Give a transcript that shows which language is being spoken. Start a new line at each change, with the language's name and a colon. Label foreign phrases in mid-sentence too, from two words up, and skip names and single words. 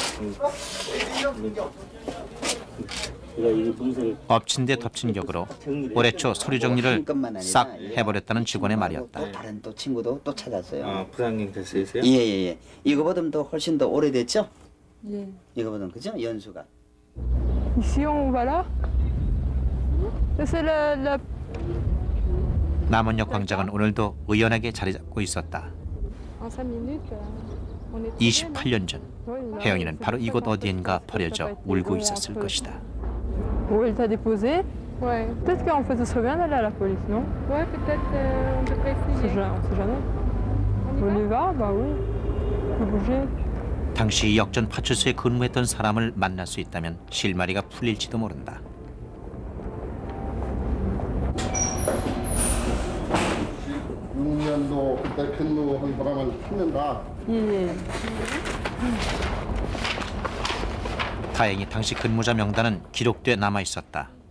Korean: 제가 이 분석을 엎친 데 덮친 격으로 올해 초 서류 정리를 싹 해버렸다는 직원의 말이었다. 또 다른 또 친구도 또 찾았어요. 부산경찰서에서요? 예예예. 이거보다 더 훨씬 더 오래됐죠? 예. 이거보다 그죠? 연수가.
French: Ici on va là. C'est la
Korean: 남원역 광장은 오늘도 의연하게 자리 잡고 있었다.
French: en 5 minutes. On est
Korean: 28년 전 혜영이는 바로 이곳 어디엔가 버려져 울고 있었을 것이다.
French: Où elle t'a déposé? Ouais. Peut-être qu'en fait, ce serait bien d'aller à la police, non? Ouais, peut-être on devrait essayer. On sait jamais. On y va? Bah oui. Faut bouger.
Korean: 당시 역전 파출소에 근무했던 사람을 만날 수 있다면 실마리가 풀릴지도 모른다. 년도 그때 근무한 사람을 찾는다. 예. 다행히 당시 근무자 명단은 기록돼 남아 있었다.